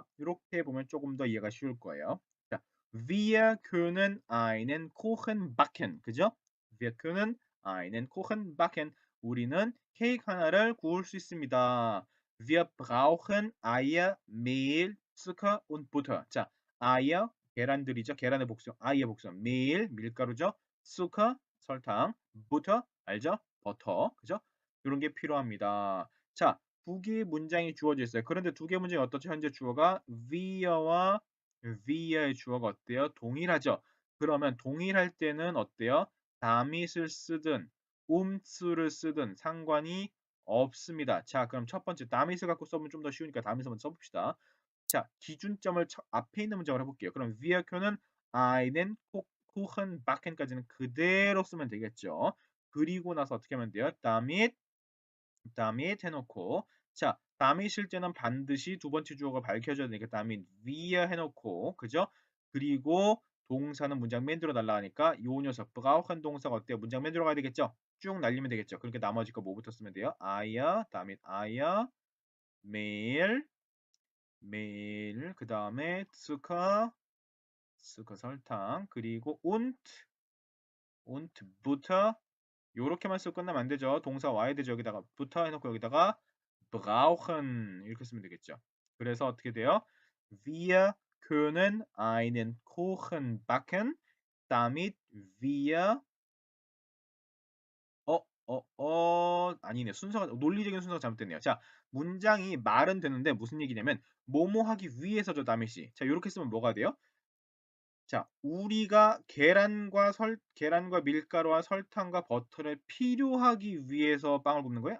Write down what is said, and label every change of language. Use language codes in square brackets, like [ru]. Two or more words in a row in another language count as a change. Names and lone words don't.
[ko] 이렇게 보면 조금 더 이해가 쉬울 거예요. 자, [de] wir können einen Kuchen backen. [ko] 그죠? [de] Wir können einen Kuchen backen. [ko] 우리는 케이크 하나를 구울 수 있습니다. [de] Wir brauchen Eier, Mehl, Zucker und Butter. [ko] 자, Eier, 계란들이죠. 계란의 복수, Eier 복수, Mehl, 밀가루죠. Zucker, 설탕, Butter, 알죠? 버터, 그죠? 이런 게 필요합니다. 자, 두 개의 문장이 주어져 있어요. 그런데 두 개의 문장이 어떻죠? 현재 주어가 were와 were의 주어가 어때요? 동일하죠. 그러면 동일할 때는 어때요? damit을 쓰든 um수를 쓰든 상관이 없습니다. 자, 그럼 첫 번째 damit을 갖고 써보면 좀 더 쉬우니까 damit을 한번 써봅시다. 자, 기준점을 앞에 있는 문장을 해볼게요. 그럼 [de] wir können einen Kuchen backen [ko] 까지는 그대로 쓰면 되겠죠. 그리고 나서 어떻게 하면 돼요? damit 해놓고 자, damit일 때는 반드시 두 번째 주어가 밝혀져야 되니까 [de] damit wir [ko] 해놓고 그죠? 그리고 동사는 문장 맨 뒤로 날라가니까 요 녀석 brauchen 동사가 어때요? 문장 맨 뒤로 가야 되겠죠? 쭉 날리면 되겠죠? 그러니까 나머지 거 뭐부터 쓰면 돼요? [de] Eier, damit Eier, Mehl, Mehl, [ko] 그 다음에 Zucker, Zucker 설탕, 그리고 [de] und Butter, [ko] 요렇게만 쓰고 끝나면 안 되죠. 동사 와야 되죠. 여기다가 부터 해놓고 여기다가 brauchen 이렇게 쓰면 되겠죠. 그래서 어떻게 돼요? [de] Wir können einen Kuchen backen, damit wir 아니네. [ko] 순서가 논리적인 순서가 잘못됐네요. 자, 문장이 말은 되는데 무슨 얘기냐면 뭐뭐 하기 위해서죠, 다밋이. 자, 요렇게 쓰면 뭐가 돼요? 자, 우리가 계란과 밀가루와 설탕과 버터를 필요하기 위해서 빵을 굽는 거예요?